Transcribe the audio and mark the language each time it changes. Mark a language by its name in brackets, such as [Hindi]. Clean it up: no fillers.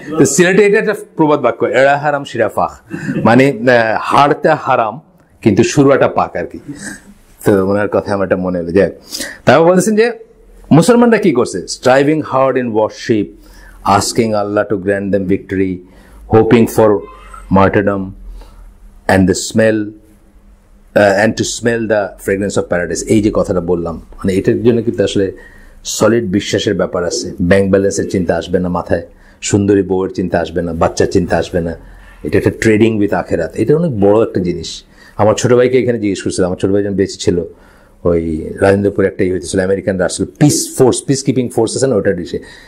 [Bangla] তো সিলেটে এটা একটা প্রবাদ বাক্য, এড়া হারাম শিরা ফাহ, মানে হাড়টা হারাম কিন্তু সুরাটা পাক আর কি। তো ওনার কথা আমার একটা মনে হলো। যে তারপর বলতেছেন যে মুসলমানরা কি করছে, [English] Striving hard in worship, asking Allah to grant them victory, hoping for martyrdom, and the smell and to smell the fragrance of paradise. [Bangla] এই যে কথাটা বললাম, মানে এটার জন্য কিন্তু আসলে সলিড বিশ্বাসের ব্যাপার আছে। ব্যাংক ব্যালেন্সের চিন্তা আসবে না মাথায়, সুন্দরী বউয়ের চিন্তা আসবে না, বাচ্চার চিন্তা আসবে না। এটা একটা ট্রেডিং উইথ আখেরাত, এটা অনেক বড় একটা জিনিস। আমার ছোট ভাইকে এখানে জিজ্ঞেস করছিল, আমার ছোট ভাই যখন বেঁচে ছিল, ওই রাজেন্দ্রপুরে একটা হয়েছিল, আমেরিকান আসছিল, পিস কিপিং ফোর্স আছে না, ওটা ডিসে।